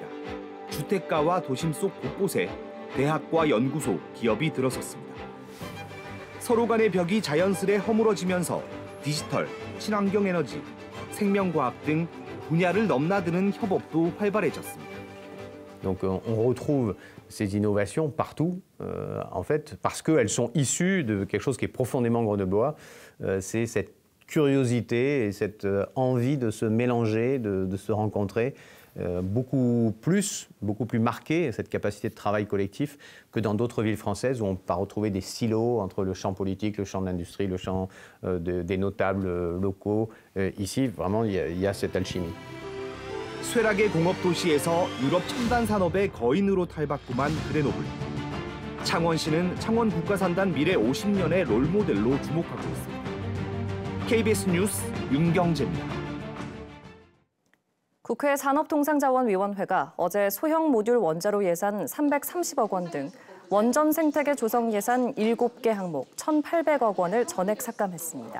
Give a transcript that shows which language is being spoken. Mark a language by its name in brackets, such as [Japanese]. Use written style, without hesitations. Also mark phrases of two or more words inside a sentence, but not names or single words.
[Korean] 주택가와 도심 속 곳곳에 대학과 연구소, 기업이 들어섰습니다. 서로 간의 벽이 자연스레 허물어지면서 디지털, 친환경 에너지, 생명과학 등 분야를 넘나드는 협업도 활발해졌습니다. [French] Donc on retrouve ces innovations partout, en fait, parce qu'elles sont issues de quelque chose qui est profondément grenoblois. C'est cette curiosité et cette envie de se mélanger, de se rencontrer, beaucoup plus marquée, cette capacité de travail collectif, que dans d'autres villes françaises où on va retrouver des silos entre le champ politique, le champ de l'industrie, le champ des notables locaux. Ici, vraiment, il y a cette alchimie. [Korean] 쇠락의 공업 도시에서 유럽 첨단 산업의 거인으로 탈바꿈한 그레노블. 창원시는 창원 국가산단 미래 50년의 롤모델로 주목하고 있습니다. KBS 뉴스 윤경재입니다. 국회 산업통상자원위원회가 어제 소형 모듈 원자로 예산 330억 원 등 원전 생태계 조성 예산 7개 항목 1,800억 원을 전액 삭감했습니다.